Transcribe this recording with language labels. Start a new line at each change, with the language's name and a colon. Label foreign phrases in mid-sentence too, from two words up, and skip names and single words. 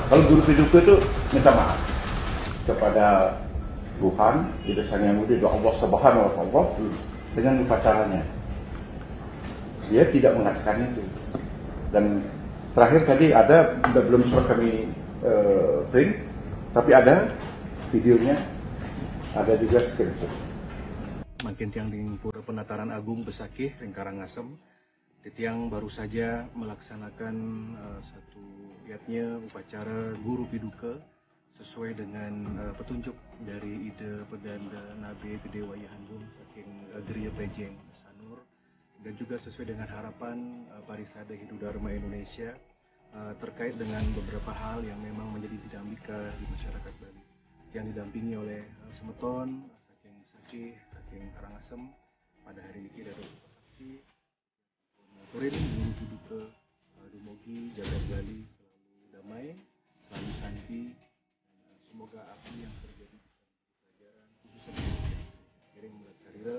Indonesian: Kalau guru piduku itu minta maaf kepada Tuhan, itu Sang Yang Widi, Allah
Arabic: سبحانه وتعالى
Indonesian: dengan upacaranya. Dia tidak mengatakan itu. Dan terakhir tadi ada, belum sempat kami print, tapi ada videonya, ada juga screenshot. Makin tiang di Pura Penataran Agung Besakih, Karangasem, Tiang baru saja melaksanakan satu yatnya upacara Guru Piduka sesuai dengan petunjuk dari Ida Peganda Nabe Gede Wayahandum saking Geria Pejeng Sanur, dan juga sesuai dengan harapan Parisada Hindu Dharma Indonesia terkait dengan beberapa hal yang memang menjadi dinamika di masyarakat Bali yang didampingi oleh Semeton saking Sacih, saking Karangasem, pada hari ini dari saksi Turin Guru Piduka Dumogi jagat Bali selalu damai, selalu santi, dan semoga apa yang terjadi di pelajaran khususnya Kiring Mulat Sarira.